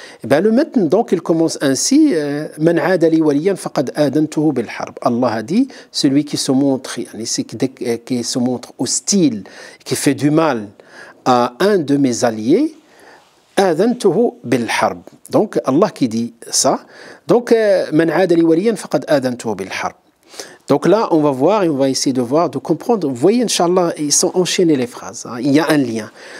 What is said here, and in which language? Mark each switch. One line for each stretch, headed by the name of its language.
French: Et bien, le matn, donc, il commence ainsi, «
Arabic: Man aada li waliyan faqad adantuhu bil harb ».
French: Allah a dit, celui qui se montre hostile, qui fait du mal à un de mes alliés,
Arabic: آذنته بالحرب.
French: Donc Allah qui dit ça.
Arabic: Donc من عاد لي وليا فقد آذنته بالحرب.
French: Donc là on va voir et on va essayer de voir, de comprendre. Vous voyez, Inch'Allah, ils sont enchaînés les phrases. Il y a un lien.